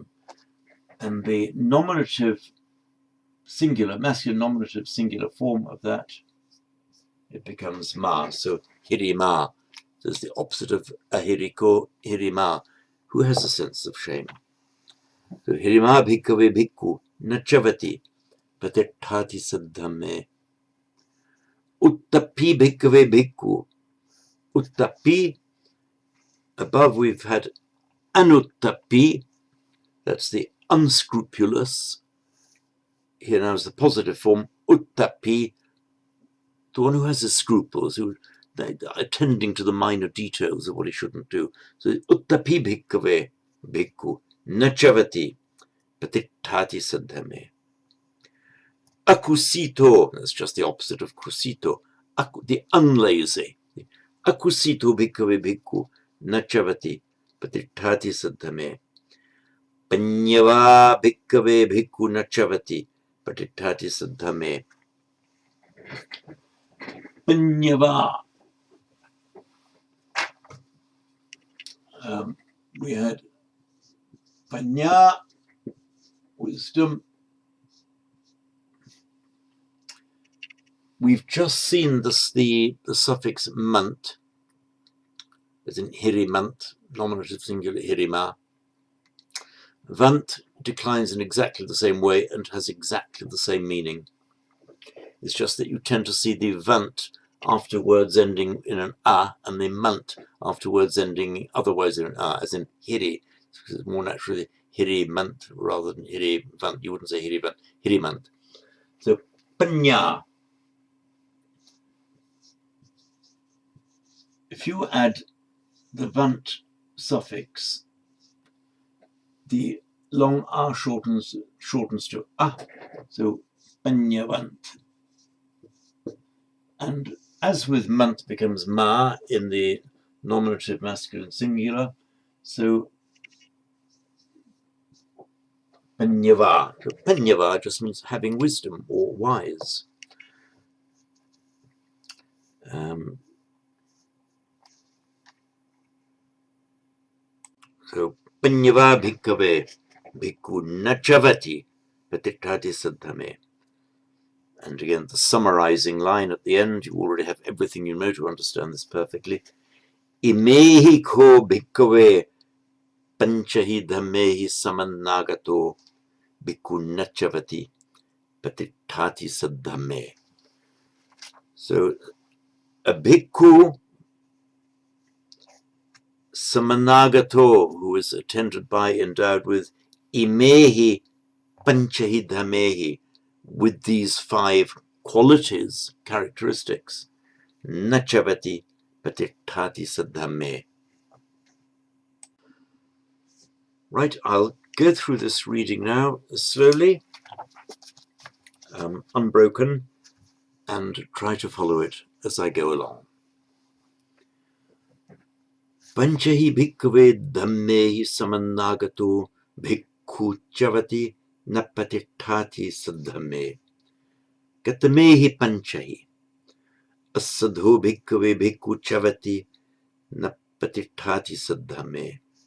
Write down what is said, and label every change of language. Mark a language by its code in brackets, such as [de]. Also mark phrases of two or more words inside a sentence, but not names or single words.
[en] And the nominative singular, masculine nominative singular form of that, it becomes ma. So hirima is the opposite of ahiriko, hirima, who has a sense of shame. [pi] So hirima bhikkhave bhikkhu nachavati patithati saddhame. Uttapi bhikkhave bhikkhu. Uttapi, [en] above we've had anuttapi, that's the unscrupulous. Here now is the positive form, uttapi, the one who has his scruples, who are attending to the minor details of what he shouldn't do. [pi] So uttapi bhikkhave bhikkhu nachavati patithati saddhame. Akusito, [en] that's just the opposite of kusito, the unlazy. [pi] Akusito bhikkhave bhikkhu nachavati patithati saddhame. Panyava bhikkhave bhikkhu nachavati patithati saddhame. Panyava. [en] We had panya, wisdom. We've just seen this, the suffix mant, as in hirimant, nominative singular hirima. Vant declines in exactly the same way and has exactly the same meaning. It's just that you tend to see the vant after words ending in an a, and the mant after words ending otherwise in an a, as in hiri. It's more naturally hirimant rather than hirivant. You wouldn't say [pi] hirivant, hirimant. [en] So panya. If you add the vant suffix, the long a shortens to a, so panyavant. And as with mant becomes ma in the nominative masculine singular, so panyava. So panyava just means having wisdom or wise. [pi] So panyava bhikkhave bhikkhu nachavati patithati saddhame. [en] And again, the summarizing line at the end, you already have everything you know to understand this perfectly. [pi] Imehi ko bhikkhave panchahi dhammehi samannagato bhikkhu nachavati patithati saddhame. [en] So a [pi] bhikkhu samanagato, [en] who is attended by, endowed with [pi] imehi panchahi dhammehi, [en] with these 5 qualities, characteristics. [pi] Nachavati patithati saddhame. [en] Right, I'll go through this reading now slowly, unbroken, and try to follow it as I go along. [pi] Panchahi bhikkhave dhammehi samannagato bhikkhu chavati napatithati saddhame. Gatamehi panchahi asadho bhikkhave bhikkhu chavati napatithati saddhame.